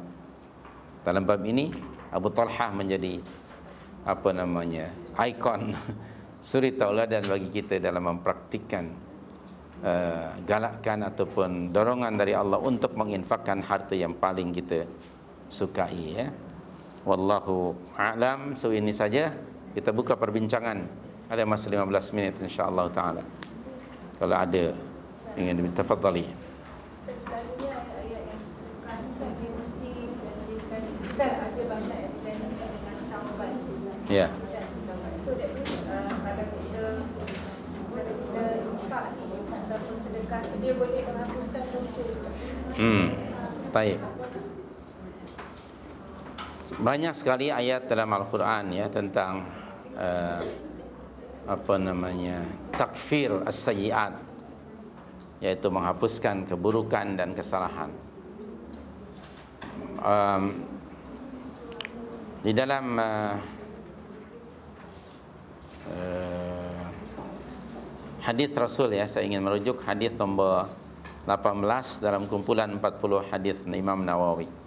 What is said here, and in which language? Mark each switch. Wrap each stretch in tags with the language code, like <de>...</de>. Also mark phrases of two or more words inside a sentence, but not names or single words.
<ms>Dalam bab ini, Abu Talhah menjadi ikon suri tauladan bagi kita dalam mempraktikkan galakkan ataupun dorongan dari Allah untuk menginfakkan harta yang paling kita sukai, ya.</ms> <ar>والله أعلم.</ar> <ms>So ini saja kita buka perbincangan. Ada masa 15 minit insya-Allah taala. Kalau ada ingin ditafadhali. Selalunya ayat yang disebutkan dia mesti menjadikan kita ada banyak ayat dengan taubat. Ya.</ms> <en>So that means</en> <ms>kalau kita infak ni ataupun sedekah dia boleh menghapuskan dosa. Baik. Banyak sekali ayat dalam Al-Quran ya tentang</ms> <ar>تكفير السيئات,</ar> <ms>yaitu menghapuskan keburukan dan kesalahan. Di dalam hadis Rasul ya, saya ingin merujuk hadis nombor 18 dalam kumpulan 40 hadis Imam Nawawi.</ms>